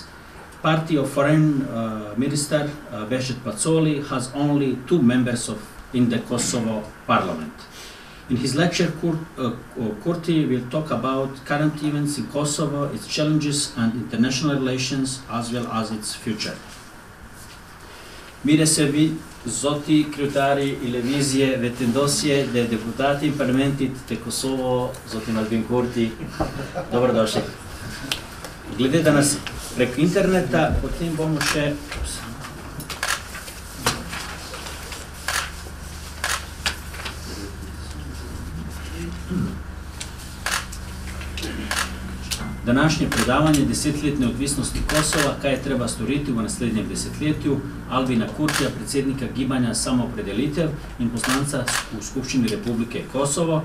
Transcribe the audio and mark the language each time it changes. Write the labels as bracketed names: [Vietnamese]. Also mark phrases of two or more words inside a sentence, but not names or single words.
[English] Party of Foreign Minister Bešet Pacoli has only 2 members in the Kosovo parliament. In his lecture, Kurti will talk about current events in Kosovo, its challenges and international relations, as well as its future. [Albanian] Mire se vi, zoti kryetari I Lëvizje Vetëvendosje dhe deputati I parlamentit të Kosovo, zotin Albin Kurti, [Slovenian] dobrodošli. Gledajte nas preko interneta, potem bomo še današnje predavanje desetletne odvisnosti Kosova, kaj treba storiti v naslednjem desetletju, Albina Kurtija, predsednika gibanja Samoopredelitev in poslanca v Skupščini Republike Kosovo.